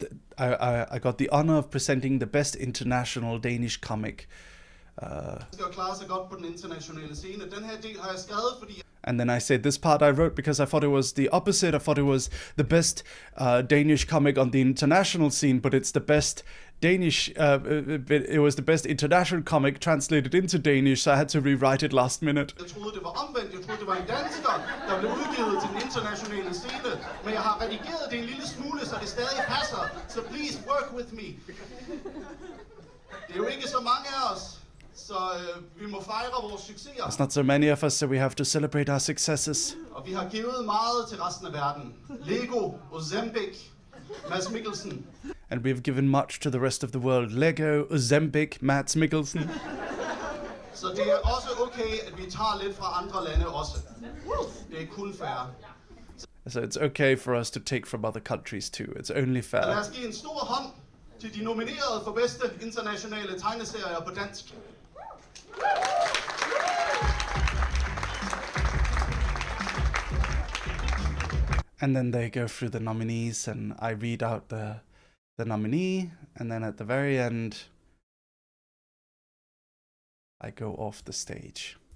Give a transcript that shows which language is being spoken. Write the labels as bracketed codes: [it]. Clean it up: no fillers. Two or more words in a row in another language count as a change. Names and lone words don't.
[en] I got the honor of presenting the best international Danish comic. [da] Skal klare sig godt på den internationale scene. Den her del har jeg skrevet, fordi. [en] And then I said this part I wrote because I thought it was the opposite. I thought it was the best Danish comic on the international scene, but it's the best Danish. It was the best international comic translated into Danish, so I had to rewrite it last minute. [da] Jeg troede det var omvendt. Jeg troede det var en dansker, der blev udgivet til den internationale scene, men jeg har redigeret det en lille smule, så det stadig passer. [en] So please work with me. [da] Det er jo ikke så mange af os. Så vi må fejre vores succeser. [en] There's not so many of us, so we have to celebrate our successes. [da] Og vi har givet meget til resten af verden. Lego, Ozempic, Mads Mikkelsen. [en] And we've given much to the rest of the world. Lego, Ozempic, Mads Mikkelsen. [da] Så det er også okay, at vi tager lidt fra andre lande også. Det er kun fair. [en] So it's okay for us to take from other countries too. It's only [da] Så lad [en] fair. [da] os give en stor hånd til de nominerede for bedste internationale tegneserier på dansk. [en] And then they go through the nominees, and I read out the nominee, and then at the very end, I go off the stage.